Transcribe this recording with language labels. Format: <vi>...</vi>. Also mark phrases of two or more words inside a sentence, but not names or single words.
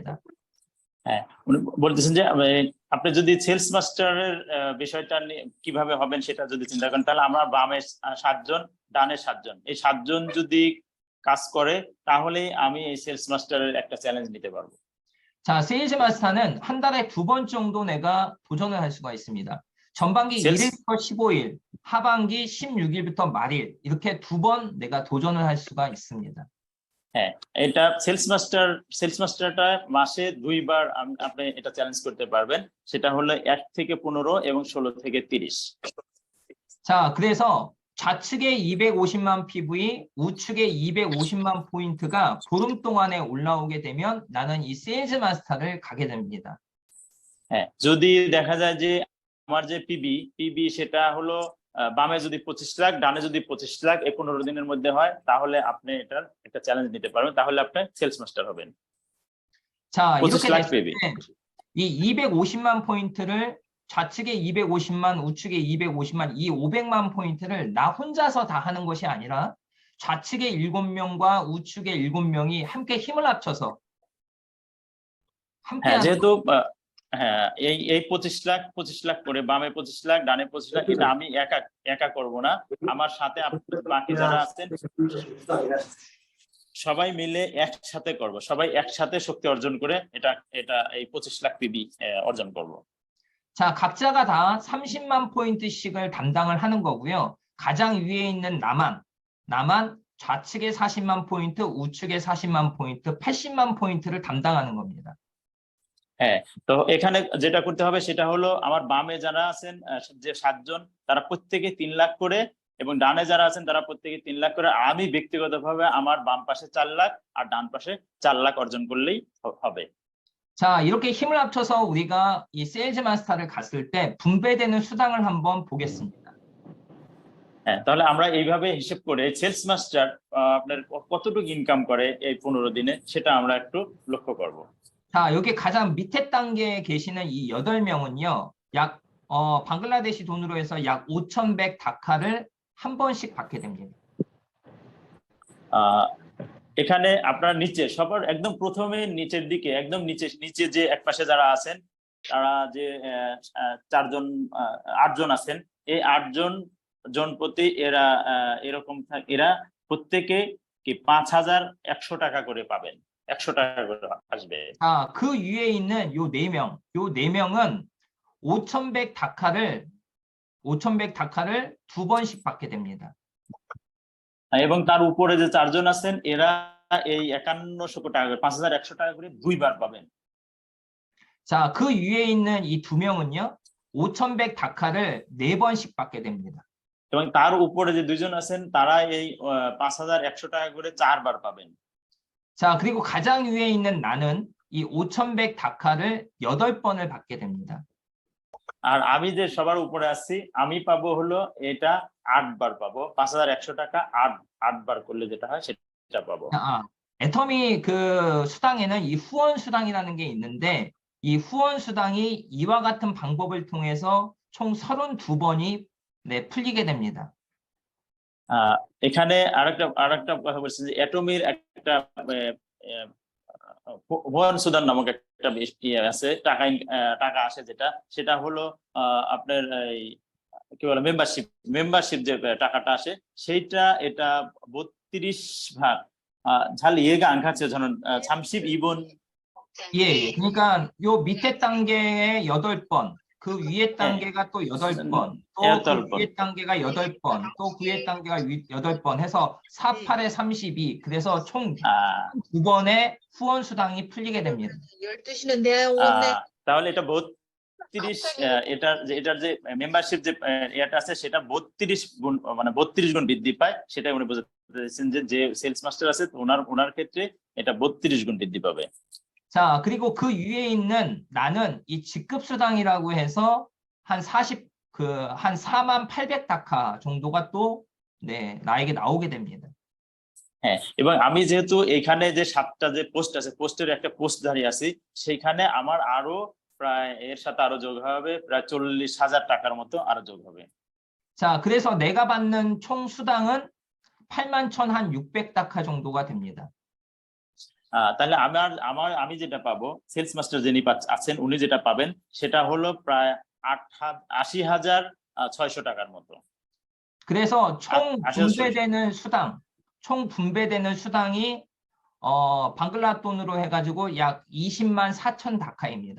<bn>হ্যাঁ, উনি বলতেছেন যে আপনি যদি সেলস মাস্টারের বিষয়টা কিভাবে হবেন সেটা যদি চিন্তা করেন, তাহলে আমরা বামে 7 জন, ডানে 7 জন, এই 7 জন যদি কাজ করে তাহলে আমি এই সেলস মাস্টারের একটা চ্যালেঞ্জ নিতে পারবো।</bn> <ko>자, 세일즈 마스터는 한 달에 2번 정도 내가 도전을 할 수가 있습니다. 전반기 1일부터 15일, 하반기 16일부터 말일, 이렇게 2번 내가 도전을 할 수가 있습니다.</ko> <bn>হ্যাঁ, এটা সেলস মাস্টারটা মাসে 2বার আপনি এটা চ্যালেঞ্জ করতে পারবেন, সেটা হলো 1 থেকে 15 এবং 16 থেকে 30।</bn> <ko>자, 그래서 좌측에 250만 PV, 우측에 250만 포인트가 보름 동안에 올라오게 되면 나는 이 세일즈 마스터를 가게 됩니다.</ko> <bn>হ্যাঁ, যদি দেখা যায় যে আমার যে পিবি সেটা হলো বামে যদি 25 লাখ, ডানে যদি 25 লাখ 15 দিনের মধ্যে হয়, তাহলে আপনি এটার একটা চ্যালেঞ্জ নিতে পারবেন, তাহলে আপনি সেলস মাস্টার হবেন।</bn> <ko>자, 25 이렇게</ko> <bn>লাখ</bn> <ko>됐을</ko> <bn>পিবি।</bn> <ko>때 이 250만 포인트를 좌측에 250만, 우측에 250만, 이 500만 포인트를 나 혼자서 다 하는 것이 아니라 좌측에 7명과 우측에 7명이 함께 힘을 합쳐서 함께</ko> <bn>হ্যাঁ,</bn> <ko>하는</ko> <bn>যেহেতু হ্যাঁ এই 25 লাখ করে বামে 25 লাখ, ডানে 25 লাখ, এটা আমি একা করব না, আমার সাথে বাকি যারা আছেন সবাই মিলে একসাথে করব, সবাই একসাথে শক্তি অর্জন করে এটা এই 25 লাখ পিবি অর্জন করব।</bn> <ko>자, 각자가 다 30만 포인트씩을 담당을 하는 거고요. 가장 위에 있는 나만 좌측에 40만 포인트, 우측에 40만 포인트, 80만 포인트를 담당하는 겁니다.</ko> <bn>হ্যাঁ, তো এখানে যেটা করতে হবে সেটা হলো আমার বামে যারা আছেন যে 7 জন, তারা প্রত্যেকে 3 লাখ করে, এবং ডানে যারা আছেন তারা প্রত্যেকে 3 লাখ করে। আমি ব্যক্তিগতভাবে আমার বাম পাশে 4 লাখ আর ডান পাশে 4 লাখ অর্জন করলেই হবে।</bn> <ko>자, 이렇게 힘을 합쳐서 우리가 이 세일즈 마스터를 갔을 때 분배되는 수당을 한번 보겠습니다.</ko> <bn>হ্যাঁ, তাহলে আমরা এইভাবে হিসেব করে সেলস মাস্টার আপনার কতটুকু ইনকাম করে এই 15 দিনে সেটা আমরা একটু লক্ষ্য করব।</bn> <ko>자, 여기 가장 밑에 단계에 계시는 이 8명은요, 방글라데시 돈으로 해서 약 5,100 다카를 한 번씩 받게 됩니다.</ko> <bn>এখানে আপনার নিচে সবার একদম প্রথমে নিচের দিকে, একদম নিচে যে এক পাশে যারা আছেন, তারা যে 8 জন আছেন, এই 8 জন প্রতি এরা এরকম এরা প্রত্যেকে কি 5,100 টাকা করে পাবেন, 100 টাকা করে আসবে।</bn> <ko>자, 그 위에 있는 요 4명은 5,100 다카를 2번씩 받게 됩니다.</ko> <bn>এবং তার উপরে যে 4 জন আছেন এরা এই 5100 টাকা করে 5,100 টাকা করে 2বার পাবেন।</bn> <ko>자, 그 위에 있는 이 2명은요, 5,100 다카를 4번씩 받게 됩니다.</ko> <bn>এবং তার উপরে যে 2 জন আছেন তারা এই 5,100 টাকা করে 4বার পাবেন।</bn> <ko>자, 그리고 가장 위에 있는 나는 이 5,100 다카를 8번을 받게 됩니다.</ko> <bn>আর আমি যে সবার উপরে আছি আমি পাবো হলো এটা 8বার পাবো, 5,100 টাকা 8বার করলে যেটা হয় সেটা পাবো।</bn> <ko>애터미 그 수당에는 이 후원 수당이라는 게 있는데, 이 후원 수당이 이와 같은 방법을 통해서 총 32번이 풀리게 됩니다.</ko> <bn>এখানে আরেকটা কথা বলছি যে অ্যাটমির একটা ভুয়ান সুদান নামক একটা ইয়ে আছে, টাকা আসে সেটা হলো আপনার এই কি বলে মেম্বারশিপ যে টাকাটা আসে এটা 32 ভাগ</bn> <ko>잘 이해가 안 갔죠. 저는 32번. 예, 예. 그러니까 요 밑에 단계에 8번, 그 위에 단계가 또 8번, 또 그 8번. 위에 단계가 8번, 또 그 위에 단계가 8번 해서 48에 32. 그래서 총 아, 2번의 후원 수당이 풀리게 됩니다. 12시는 내가 오네.</ko> <bn>তাহলে এটা 32 এটার যে মেম্বারশিপ যে এটা আছে সেটা 32 গুণ, মানে 32 গুণ বৃদ্ধি পায়। সেটাই উনি বোঝাতে চাইছেন যে সেলস মাস্টার আছে ওনার ক্ষেত্রে এটা 32 গুণ বৃদ্ধি পাবে।</bn> <ko>자, 그리고 그 위에 있는 나는 이 직급수당이라고 해서 한 48,800 정도가 또 나에게 나오게 됩니다.</ko> <bn>হ্যাঁ, এবং আমি যেহেতু এখানে যে 7টা যে পোস্ট আছে, পোস্টের একটা পোস্টধারী আছি, সেইখানে আমার আরো প্রায় এর সাথে আরো যোগ হবে প্রায় 40,000 টাকার মতো আরো যোগ হবে।</bn> <ko>자, 그래서 내가 받는 총 수당은 81,600 정도가 됩니다.</ko> <bn>তাহলে আমি যেটা পাবো, সেলস মাস্টার যিনি আছেন উনি যেটা পাবেন সেটা হলো প্রায় 80,600 টাকার মতো।</bn> <ko>그래서 총 분배되는 수당이 방글라 돈으로 해가지고 약 204,000 다카입니다.</ko>